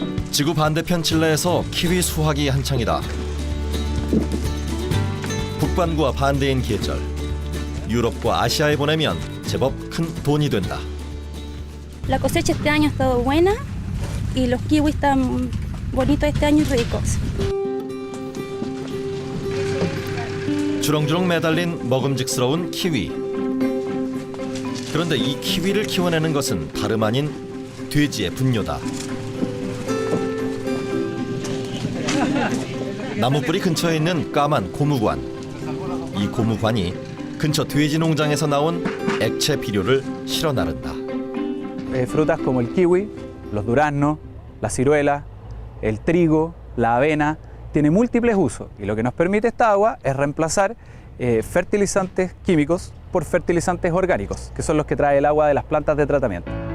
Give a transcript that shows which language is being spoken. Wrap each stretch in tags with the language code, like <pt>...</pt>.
<ko>지구 반대편 칠레에서 키위 수확이 한창이다. 북반구와 반대인 계절, 유럽과 아시아에 보내면 제법 큰 돈이 된다.</ko> <es>La cosecha este año ha estado buena y los kiwis están bonitos este año y ricos.</es> <ko>주렁주렁 매달린 먹음직스러운 키위. 그런데 이 키위를 키워내는 것은 다름 아닌 돼지의 분뇨다. 나무뿌리 근처에 있는 까만 고무관. 이 고무관이 근처 돼지 농장에서 나온 액체 비료를 실어 나른다.</ko> <es>Frutas como el kiwi, los duraznos, la ciruela, el trigo, la avena, tiene múltiples usos y lo que nos permite esta agua es reemplazar fertilizantes químicos por fertilizantes orgánicos, que son los que trae el agua de las plantas de tratamiento.</es>